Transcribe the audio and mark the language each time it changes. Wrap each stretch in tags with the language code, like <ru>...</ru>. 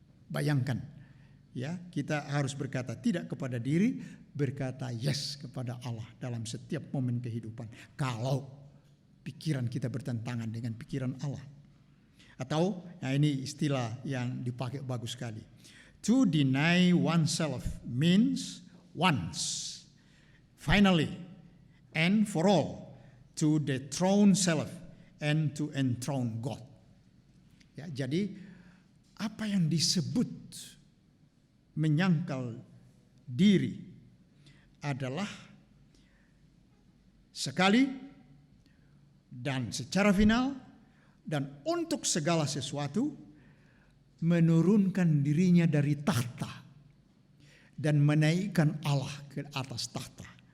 <id>Bayangkan, ya, kita harus berkata tidak kepada diri, berkata yes kepada Allah dalam setiap momen kehidupan. Kalau pikiran kita bertentangan dengan pikiran Allah. Atau, nah ini istilah yang dipakai bagus sekali.</id> <en>To deny oneself means once, finally, and for all, to dethrone self and to enthrone God.</en> <id>Ya, jadi apa yang disebut menyangkal diri adalah sekali dan secara final dan untuk segala sesuatu menurunkan dirinya dari tahta dan menaikkan Allah ke atas tahta.</id>